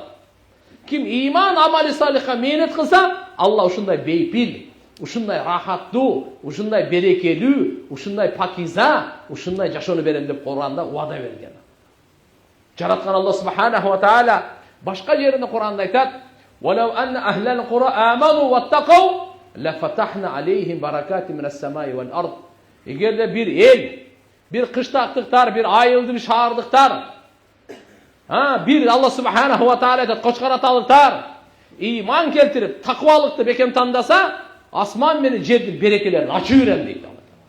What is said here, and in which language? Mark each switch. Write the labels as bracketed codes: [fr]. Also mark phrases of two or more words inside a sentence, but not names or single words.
[ky] Ким иман, амали салихка мээнет кылса, Алла ушундай бейпил, ушундай рахаттуу, ушундай берекелүү, ушундай пакиза, ушундай жашоону берем деп Куранда вада берген. Жараткан Алла [ar] سبحانه وتعالى [ky] башка жеринде Куранда айтат: [ar] "ولو أن أهل القرى آمنوا واتقوا لفتحنا عليهم بركات من السماء والأرض." [ky] Эгерде бир эл, бир кыштактыктар, бир айылдын шаардыктар, бир Алла [ar] سبحانه وتعالى [ky] айтат, кочкараталыктар иман келтирип, таквалыкты бекем тандаса, асман менен жердин берекелерин ачып берем дейт Алла.